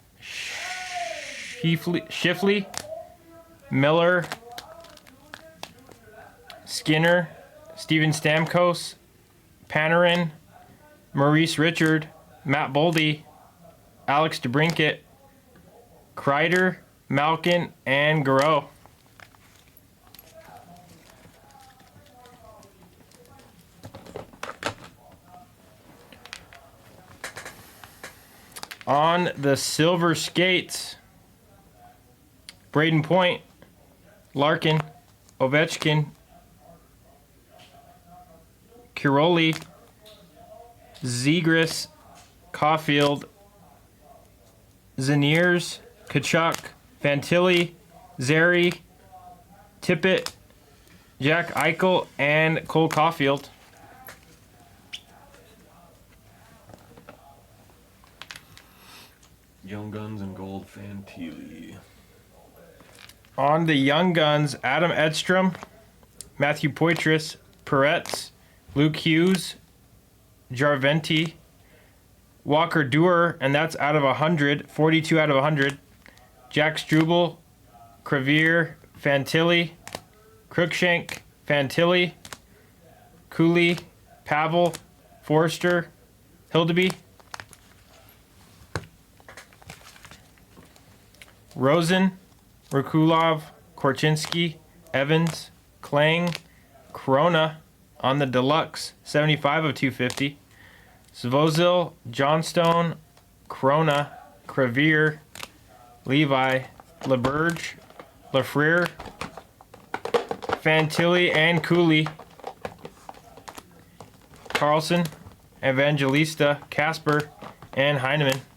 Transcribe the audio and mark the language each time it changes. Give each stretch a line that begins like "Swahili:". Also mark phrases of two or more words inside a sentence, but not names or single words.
English: Shifley, Miller, Skinner, Steven Stamkos, Panarin, Maurice Richard, Matt Boldy, Alex DeBrincat, Kreider, Malkin, and Garreau. On the silver skates, Braden Point, Larkin, Ovechkin, Kiroli, Zegras, Caulfield, Zaniers, Kachuk, Fantilli, Zary, Tippett, Jack Eichel, and Cole Caulfield. Young Guns and Gold Fantilli. On the Young Guns, Adam Edstrom, Matthew Poitras, Peretz, Luke Hughes, Jarventi, Walker Duer, and that's out of 100, 42 out of 100. Jack Struble, Crevier, Fantilli, Cruikshank, Fantilli, Cooley, Pavel, Forrester, Hildeby, Rosen, Rakulov, Korchinski, Evans, Klang, Corona on the deluxe, 75 of 250. Svozil, Johnstone, Corona, Crevier, Levi, LeBurge, Lafrere, Fantilli, and Cooley. Carlson, Evangelista, Casper, and Heineman.